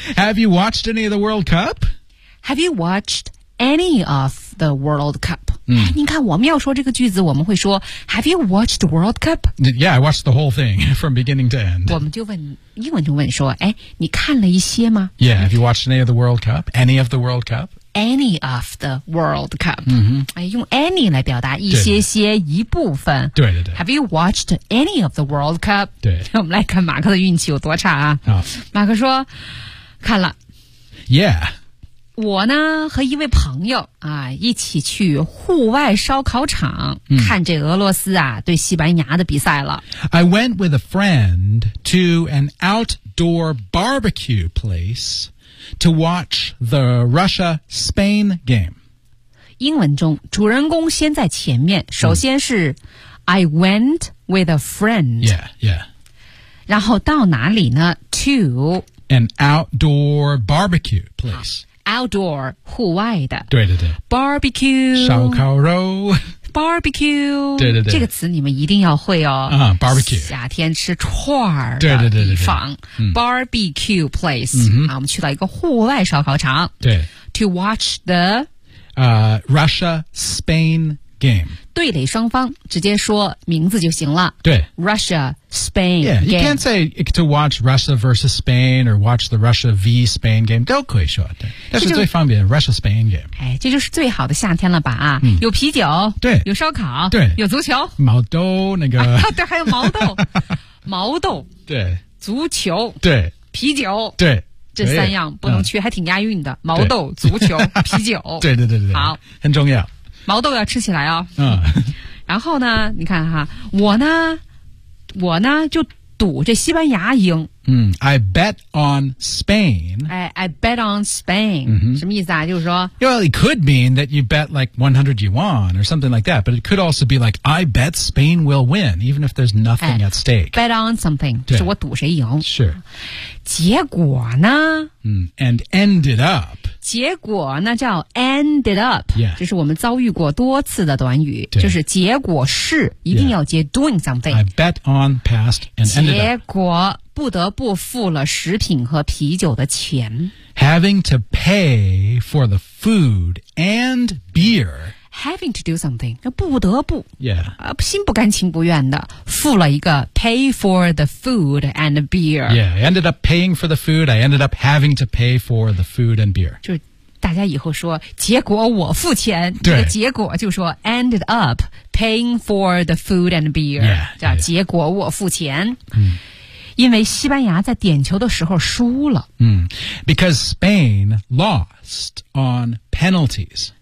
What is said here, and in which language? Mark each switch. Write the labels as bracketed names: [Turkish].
[English] Have you watched any of the World Cup? Have you watched any of the World Cup?、嗯、 [Chinese] 哎，你看我们要说这个句子，我们会说 [English] Have you watched the World Cup? Yeah, I watched the whole thing from beginning to end. [Chinese] 我们就问，英文就问说，哎，你看了一些吗？ [English] Yeah, have you watched any of the World Cup? Any of the World Cup? Any of the World Cup、 mm-hmm. [Chinese] 用 any 来表达一些些一部分对对对 [English] Have you watched any of the World Cup? [Chinese] 对我们来看马克的运气有多差啊、 oh. 马克说看了 [English] Yeah [Chinese] 我呢和一位朋友啊一起去户外烧烤场、 mm. 看这俄罗斯啊对西班牙的比赛了 [English] I went with a friend to an outdoor barbecue placeTo watch the Russia-Spain game. [Chinese] 英文中，主人公先在前面。首先是、 [English] mm. I went with a friend. Yeah, yeah. [Chinese] 然后到哪里呢 ？To [English] an outdoor barbecue place. Outdoor, 户外的。 [Chinese] 对对对。 [English] Barbecue. [Chinese] 烧烤肉。 [English] Barbecue. [Chinese] 对对对。这个词你们一定要会哦。 [English] Barbecue. [Chinese] 夏天吃串儿的地方。对对对对 [English] 对、嗯、barbecue place.、嗯、 [Chinese] 我们去到一个户外烧烤场。对。 [English] To watch the,、 Russia-Spain game. [Chinese] 对垒双方直接说名字就行了。对。 [English] Russia-Spain Yeah, you can't say to watch Russia versus Spain or watch the Russia v Spain game. [Chinese] 都可以说。对。但是最方便 [English] Russia-Spain game. [Chinese] 哎这就是最好的夏天了吧、啊嗯、有啤酒对。有烧烤对。有足球。毛豆那个。啊、对还有毛豆。毛豆，对，足球，对，啤酒，对，这三样不能缺，还挺押韵的。毛豆、足球、啤酒，对对对对，好，很重要。毛豆要吃起来哦。嗯，然后呢，你看哈，我呢就赌这西班牙赢。 [English] 嗯 ，I bet on Spain. I bet on Spain.、 Mm-hmm. [Chinese] 什么意思啊？就是说 [English] ，Well, it could mean that you bet like 100 yuan or something like that. But it could also be like I bet Spain will win, even if there's nothing at stake. Bet on something. [Chinese] 就是我赌谁赢。 [English] Sure. [Chinese] 结果呢？ [English] And ended up. [Chinese] 结果那叫 ended up. [English] Yeah. [Chinese] 这是我们遭遇过多次的短语。就是结果是一定要接 [English] doing something. I bet on past and ended up. [Chinese] 结果不得不付了食品和啤酒的钱。 [English] Having to pay for the food and beer. Having to do something. [Chinese] 不得不。 [English] Yeah. [Chinese] 心不甘情不愿的付了一个 [English] pay for the food and beer. Yeah, I ended up paying for the food. I ended up having to pay for the food and beer. [Chinese] 就大家以后说结果我付钱。对。这个结果就说 [English] ended up paying for the food and beer. Yeah, yeah. [Chinese] 结果我付钱。嗯。因为西班牙在点球的时候输了。 [English] Because Spain lost on penalties.